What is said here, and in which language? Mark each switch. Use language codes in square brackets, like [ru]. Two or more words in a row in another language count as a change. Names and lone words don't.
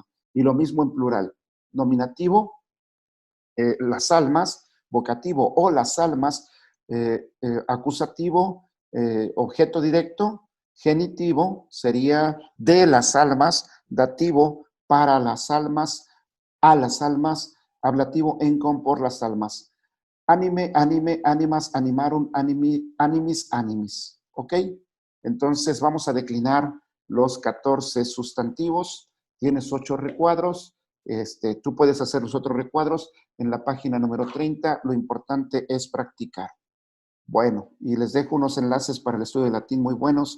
[es] Y lo mismo en plural, nominativo, las almas, vocativo o las almas, acusativo, objeto directo, genitivo sería de las almas, dativo para las almas, a las almas, ablativo en con por las almas. [la] Anime, anime, animas, animarum, animis, animis. [es] ¿Ok? Entonces vamos a declinar los 14 sustantivos. Tienes 8 recuadros. Tú puedes hacer los otros recuadros en la página número 30. Lo importante es practicar. Bueno, y les dejo unos enlaces para el estudio de latín muy buenos.